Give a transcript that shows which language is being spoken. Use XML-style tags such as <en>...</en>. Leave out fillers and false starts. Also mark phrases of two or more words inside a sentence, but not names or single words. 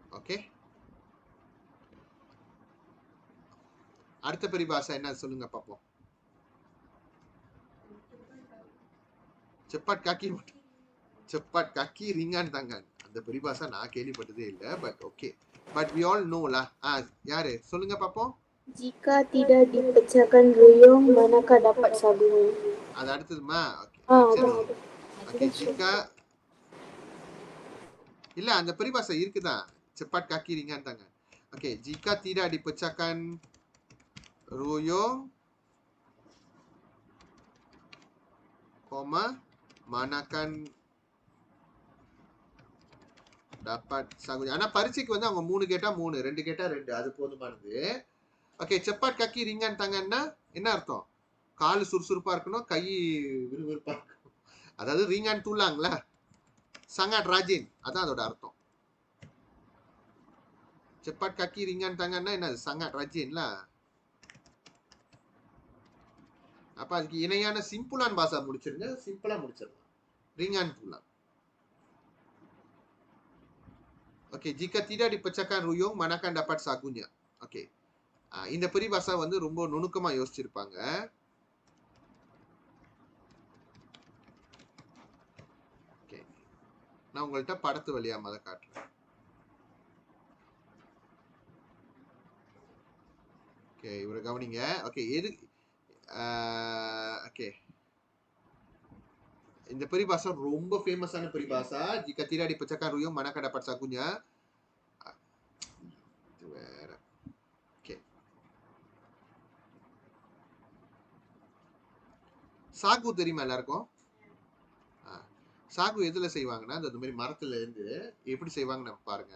<ta>ஓகே, அடுத்த பரிபாஷா என்ன சொல்லுங்க பாப்போம்.</ta> <ms>cepat kaki, cepat kaki ringan tangan.</ms> <ta>அந்த பரிபாஷா நான் கேள்விப்பட்டதே இல்ல.</ta> <en>but okay, but we all know lah.</en> <ta>யாரு சொல்லுங்க பாப்போம்.</ta> <ms>Jika tidak dipecahkan ruyung, manakah dapat sagunya?</ms> <ta>அது அடுத்ததுமா? ஓகே சரி.</ta> <ms>Ada.</ms> <ta>ஓகே, ஜிகா இல்ல அந்த பரிபாஷா இருக்குதான்.</ta> <ms>cepat kaki ringan tangan. Okey, jika tidak dipecahkan ruyung, koma, manakan dapat sagunya.</ms> <ta>ஆனா பரீட்சைக்கு வந்து அவங்க 3 கேட்டா 3, 2 கேட்டா 2, அது போதுமானது. ஓகே,</ta> <ms>cepat kaki ringan tanganனா</ms> <ta>என்ன அர்த்தம்? கால் சுறுசுறுப்பா இருக்கணும், கை விறுவிறுப்பா இருக்கணும்.</ta> <ms>அதாவது ringan tulangல sangat rajin,</ms> <ta>அதான் அதோட அர்த்தம்.</ta> <ms>cepat kaki ringan tanganனா என்ன? sangat rajin lah.</ms> <ta>அப்ப அதுக்கு இணையான சிம்பிளான பாஷா முடிச்சிருங்க, சிம்பிளா முடிச்சிடலாம்.</ta> <ms>ringan tulang. Okey, jika tidak dipecahkan ruyung, manakan dapat sagunya. Okey.</ms> <ta>இந்த பரிபாஷா வந்து ரொம்ப நுணுக்கமா யோசிச்சிருப்பாங்க. ஓகே, நான் உங்கள்கிட்ட படத்து வழியா மத காட்டுறேன். ஓகே, இவரை கவனிங்க. ஓகே, எது ஓகே, இந்த பரிபாஷா ரொம்ப ஃபேமஸான பரிபாஷா.</ta> <ms>jika tidak dipecahkan ruyung, manakan dapat sagunya.</ms> <ta>இது வேற. ஓகே, சாகு தெரியுமா எல்லாருக்கும்? சாகு எதுல செய்வாங்கன்னா, இந்த மாதிரி மரத்துல இருந்து எப்படி செய்வாங்கன்னு பாருங்க.</ta>